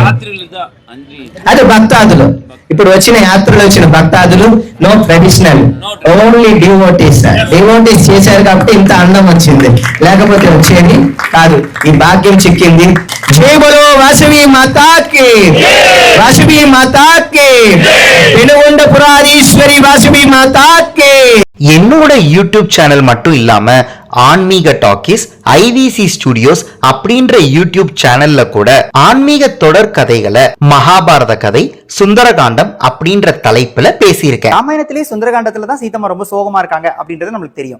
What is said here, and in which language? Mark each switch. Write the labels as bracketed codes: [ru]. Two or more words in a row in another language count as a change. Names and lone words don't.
[te] అదే భక్తాదులు, ఇప్పుడు వచ్చిన యాత్రలు వచ్చిన భక్తాదులు [en] no traditional, only devotees [te] చేశారు కాబట్టి ఇంత అందం వచ్చింది, లేకపోతే వచ్చేది కాదు. ఈ భాగ్యం చిక్కింది. [hi] जय बोलो वासवी माता की, वासवी माता की, [te] పెనుగొండ పురాధీశ్వరి వాసవి మాతాకి. [ta] என்னோட [en] YouTube channel [ta] மட்டும் இல்லாம ஆன்மீக டாக்கீஸ், ஐவிசி ஸ்டுடியோஸ் அப்படின்ற [en] YouTube channel [ta] கூட ஆன்மீக தொடர் கதைகளை, மகாபாரத கதை, சுந்தரகாண்டம் அப்படின்ற தலைப்புல பேசியிருக்கேன். ராமாயணத்திலே சுந்தரகாண்டத்துல தான் சீதம்மா ரொம்ப சோகமா இருக்காங்க அப்படின்றது நம்மளுக்கு தெரியும்.